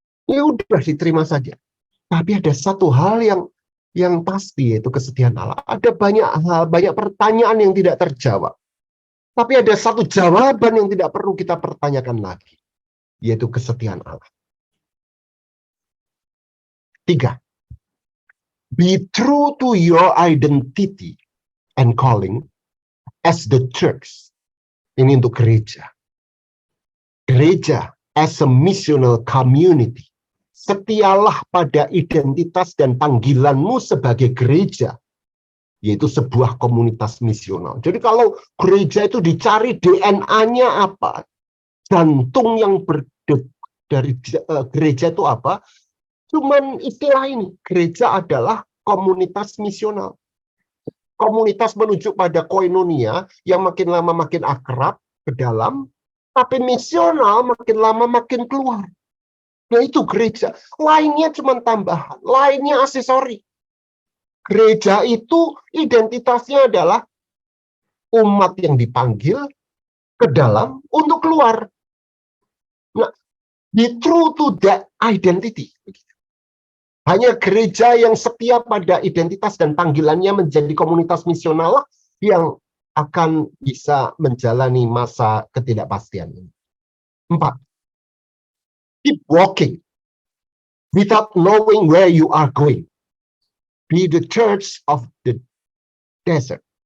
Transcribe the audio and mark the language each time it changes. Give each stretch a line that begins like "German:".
Indonesian: Ya udah diterima saja. Tapi ada satu hal yang pasti, yaitu kesetiaan Allah. Ada banyak hal, banyak pertanyaan yang tidak terjawab. Tapi ada satu jawaban yang tidak perlu kita pertanyakan lagi, yaitu kesetiaan Allah. 3.
English: Be true to your identity and calling as the church.
Indonesian: Ini untuk gereja.
English: Gereja as a missional community.
Indonesian: Setialah pada identitas dan panggilanmu sebagai gereja, yaitu sebuah komunitas misional. Jadi kalau gereja itu dicari DNA-nya apa, jantung yang berdetak dari gereja itu apa, cuman istilah ini, gereja adalah komunitas misional. Komunitas menuju pada koinonia yang makin lama makin akrab ke dalam, tapi misional makin lama makin keluar. Nah itu gereja. Lainnya cuma tambahan, lainnya aksesori. Gereja itu identitasnya adalah umat yang dipanggil ke dalam untuk keluar. Nah,
English: be true to that identity.
Indonesian: Hanya gereja yang setia pada identitas dan panggilannya menjadi komunitas misional yang akan bisa menjalani masa ketidakpastian ini. 4.
English: Keep walking without knowing where you are going. Be the church of the desert.